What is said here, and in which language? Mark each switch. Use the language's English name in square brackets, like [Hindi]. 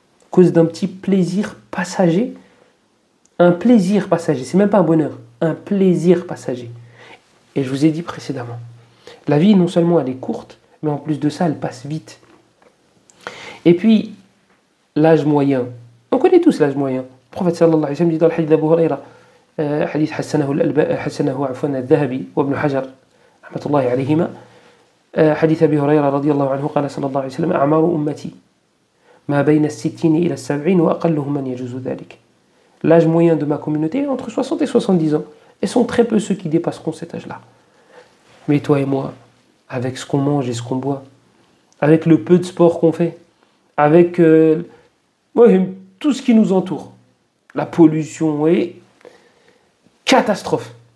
[French] cause d'un petit plaisir passager. Un plaisir passager, c'est même pas un bonheur, un plaisir passager. Et je vous ai dit précédemment, la vie non seulement elle est courte, mais en plus de ça, elle passe vite. Et puis, l'âge moyen, on connaît tous l'âge moyen. Le prophète sallallahu alayhi wa sallam dit dans le hadith d'Abu Huraira, hadith [Arabic] حسنه عفوا الذهبي وابن حجر رحمة الله عليهما, حديث أبي هريرة رضي الله عنه قال صلى الله عليه وسلم أعمار أمتي ما بين الستين إلى السبعين وأقلهم من يجوز ذلك. [French] L'âge moyen de ma communauté est entre 60 et 70 ans. Et sont très peu ceux qui dépasseront cet âge-là. Mais toi et moi, avec ce qu'on mange et ce qu'on boit, avec le peu de sport qu'on fait, avec tout ce qui nous entoure, la pollution et catastrophe.